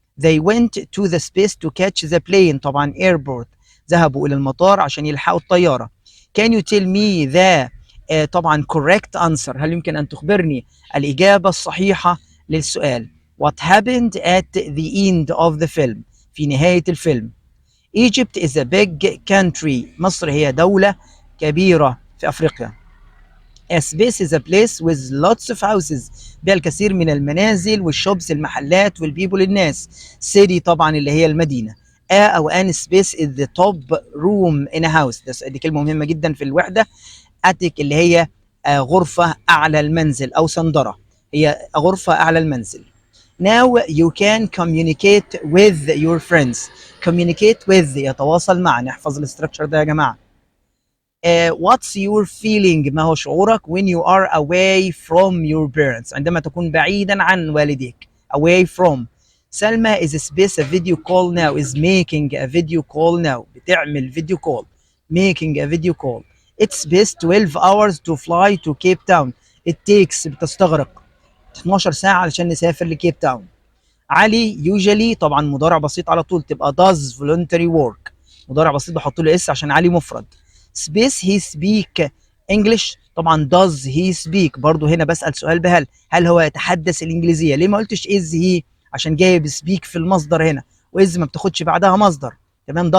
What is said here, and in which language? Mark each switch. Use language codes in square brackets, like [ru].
[en] They went to the space to catch the plane طبعا airport [ar] ذهبوا إلى المطار عشان يلحقوا الطيارة. [en] Can you tell me the [ar] طبعا [en] correct answer، [ar] هل يمكن أن تخبرني الإجابة الصحيحة للسؤال. [en] What happened at the end of the film، [ar] في نهاية الفيلم. [en] Egypt is a big country، [ar] مصر هي دولة كبيرة في أفريقيا. [en] A space is a place with lots of houses، [ar] بها الكثير من المنازل والشوبس المحلات والبيبول الناس. City طبعا اللي هي المدينة. [en] A أو an space is the top room in a house، [ar] دي كلمة مهمة جدا في الوحدة. attic اللي هي غرفة أعلى المنزل أو سندرة، هي غرفة أعلى المنزل. [en] Now you can communicate with your friends. [ar] communicate with يتواصل مع، نحفظ الاستراكشر ده يا جماعة. [en] what's your feeling، [ar] ما هو شعورك [en] when you are away from your parents، [ar] عندما تكون بعيدا عن والديك. [en] away from. سلمى is space a video call now is making a video call now، [ar] بتعمل فيديو كول. [en] making a video call. it's best 12 hours to fly to Cape Town. it takes [ar] بتستغرق 12 ساعة علشان نسافر لكيب تاون. علي usually طبعا مضارع بسيط على طول تبقى [en] does voluntary work، [ar] مضارع بسيط بحط له اس عشان علي مفرد. space [en] he speak English، [ar] طبعا [en] does he speak [ar] برضو هنا بسأل سؤال بهل، هل هو يتحدث الإنجليزية؟ ليه ما قلتش [en] is he؟ [ar] عشان جايب speak في المصدر هنا، وإز ما بتاخدش بعدها مصدر، تمام.